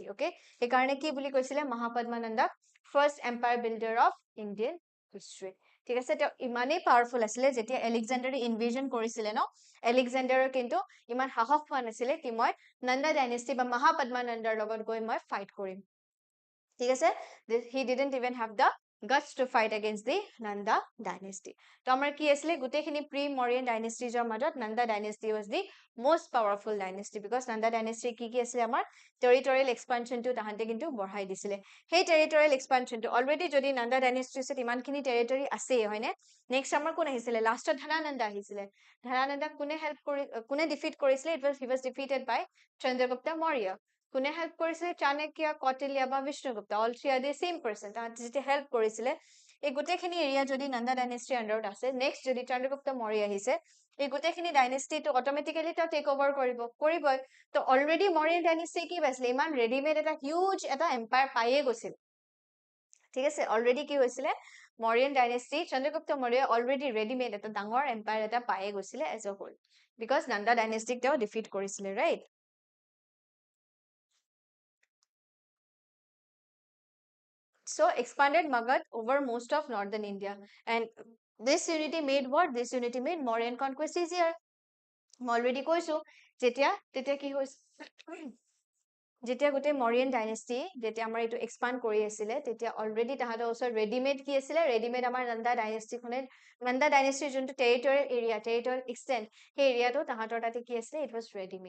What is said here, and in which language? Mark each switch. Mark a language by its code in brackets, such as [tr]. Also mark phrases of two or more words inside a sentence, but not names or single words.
[as] Okay, সেইকাৰণে কি বুলি কৈছিলে? [en] Mahapadmananda first empire builder of Indian history. [as] ঠিক আছে, তেওঁ ইমানেই পাৱাৰফুল আছিলে যেতিয়া এলেকজেণ্ডাৰে ইনভেজন কৰিছিলে ন, এলেকজেণ্ডাৰৰ কিন্তু ইমান সাহস হোৱা নাছিলে কি মই নন্দা ডাইনেষ্টি বা মহাপদ্মানন্দাৰ লগত গৈ মই ফাইট কৰিম. ঠিক আছে, [en] he didn't even have the guts to fight against the Nanda dynasty. [as] তো আমাৰ কি আছিলে? গোটেইখিনি [en] pre-Mauryan dynasties [as] ৰ মাজত [en] Nanda dynasty was the most powerful dynasty because Nanda dynasty [as] কি কি আছিলে? আমাৰ [en] territorial expansion [as] টো তাহাঁতে কিন্তু বঢ়াই দিছিলে. সেই [en] territorial expansion [as] টো already যদি Nanda dynasty ত ইমানখিনি territory আছে হয়নে? নেক্সট আমাৰ কোন আহিছিলে? লাষ্টত Dhanananda আহিছিলে. Dhanananda কোনে হেল্প কৰি কোনে ডিফিট কৰিছিলে? [en] he was defeated by Chandragupta Maurya. [as] কোনে হেল্প কৰিছিলে? [en] Chanakya, Kautilya বা Vishnugupta, all three are the same person. [as] তাহাঁতে যেতিয়া হেল্প কৰিছিলে এই গোটেইখিনি এৰিয়া যদি নন্দা ডাইনেষ্টিৰ আণ্ডাৰত আছে, নেক্সট যদি চন্দ্ৰগুপ্ত মৌৰ্য আহিছে, এই গোটেইখিনি ডাইনেষ্টিটো অট'মেটিকেলি তেওঁ [en] take over [as] কৰিবই। তো অলৰেডি মৌৰ্যন ডাইনেষ্টি কি পাইছিলে, ইমান ৰেডিমেড এটা হিউজ এটা এম্পায়াৰ পায়ে গৈছিল। ঠিক আছে, অলৰেডি কি হৈছিলে, মৌৰ্যন ডাইনেষ্টি চন্দ্ৰগুপ্ত মৌৰ্য অলৰেডি ৰেডিমেড এটা ডাঙৰ এম্পায়াৰ এটা পায়ে গৈছিলে [en] as a whole, because [as] নন্দা ডাইনেষ্টিক তেওঁ ডিফিট কৰিছিলে, ৰাইট? [en] So expanded Magad over most of northern India, and this unity made what? This unity made Mauryan conquest easier. [as] মই অলৰেডি কৈছো তেতিয়া কি হৈছে, যেতিয়া গোটেই মৌৰ্যন ডাইনেষ্টি যেতিয়া আমাৰ এইটো এক্সপান্ড কৰি আছিলে, তেতিয়া অলৰেডি তাহাঁতৰ ওচৰত ৰেডিমেড কি আছিলে, ৰেডিমেড আমাৰ নন্দা ডাইনেষ্টিখনে, নন্দা ডাইনেষ্টিৰ যোনটো [en] territorial area, territorial extent, [as] সেই এৰিয়াটো তাহাঁতৰ তাতে কি আছিলে, [en] it was readymade.